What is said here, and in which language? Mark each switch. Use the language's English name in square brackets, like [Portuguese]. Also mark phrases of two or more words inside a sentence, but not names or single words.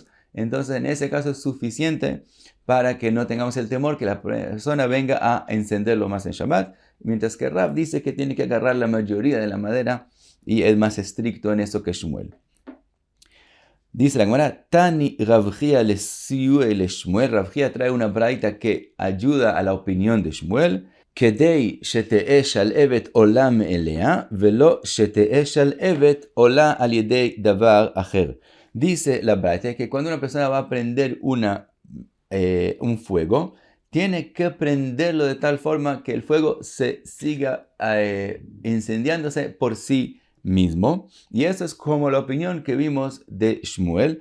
[Spanish] Entonces, en ese caso es suficiente para que no tengamos el temor que la persona venga a encenderlo más en Shabbat. Mientras que Rav dice que tiene que agarrar la mayoría de la madera y es más estricto en eso que Shmuel. Dice la Gemara, [Aramaic] תני רב חייא ל סיועיה ל שמואל. [Spanish] Rav Hia trae una braita que ayuda a la opinión de Shmuel. [Hebrew] כדי שתהא שלהבת עולה מאליה, ולא שתהא שלהבת עולה על ידי דבר אחר. [Spanish] Dice la braita que cuando una persona va a prender un fuego, tiene que prenderlo de tal forma que el fuego se siga incendiándose por sí mismo. Y eso es como la opinión que vimos de Shmuel.